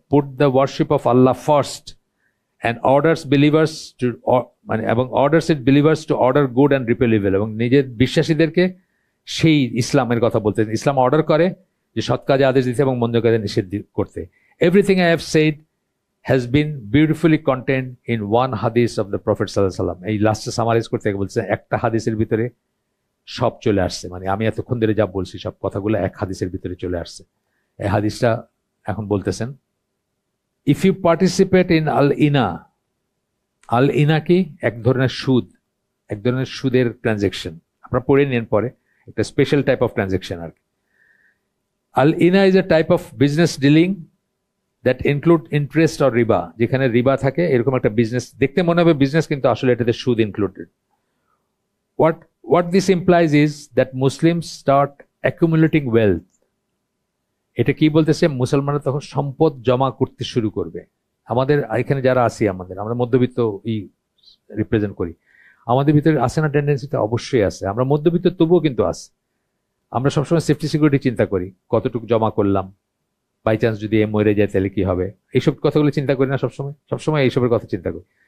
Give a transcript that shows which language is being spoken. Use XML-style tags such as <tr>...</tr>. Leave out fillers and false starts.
<en>put the worship of Allah first and orders believers to</en> <bn>মানে এবং</bn> <en>orders its believers to order good and repel evil.</en> <bn>এবং নিজের বিশ্বাসীদেরকে সেই ইসলামের কথা বলতে, ইসলাম অর্ডার করে যে সৎ কাজে আদেশ দিতে এবং মন্দ কাজে নিষেধ করতে.</bn> <en>Everything I have said has been beautifully content in one hadith of the prophet সাল্লাল্লাহু আলাইহি ওয়াসাল্লাম.</en> <bn>এই লাস্টে সামারাইজ করতে বলছে একটা হাদিসের ভিতরে সব চলে আসছে. মানে আমি এতক্ষণ ধরে যা বলছি সব কথাগুলো এক হাদিসের ভিতরে চলে আসছে. এই হাদিসটা এখন বলতেছেন,</bn> <en>if you participate in আল ইনা</en> <bn>কি এক ধরনের সুদ, এক ধরনের সুদের ট্রানজেকশন. আপনারা পড়ে নিন পরে, একটা স্পেশাল টাইপ অফ ট্রানজেকশন আর কি.</bn> <en>আল ইনা is a type of business dealing that include interest or রিবা.</en> <bn>যেখানে রিবা থাকে, এরকম একটা বিজনেস দেখতে মনে হবে বিজনেস, কিন্তু আসলে এটাতে সুদ included.</bn> <en>What this implies is that Muslims start accumulating wealth.</en> <bn>এটা কি বলতেছে, মুসলমানরা তখন সম্পদ জমা করতে শুরু করবে. আমাদের এখানে যারা আছি, আমরা মধ্যবিত্ত রিপ্রেজেন্ট করি, আমাদের ভিতরে আসে না টেন্ডেন্সিটা? অবশ্যই আছে. আমরা মধ্যবিত্ত তবুও কিন্তু আছে. আমরা সবসময় সেফটি সিকিউরিটি চিন্তা করি, কতটুকু জমা করলাম, বাই চান্স যদি মরে যায় তাহলে কি হবে, এইসব কথাগুলো চিন্তা করি না সবসময় এইসবের কথা চিন্তা করি.</bn>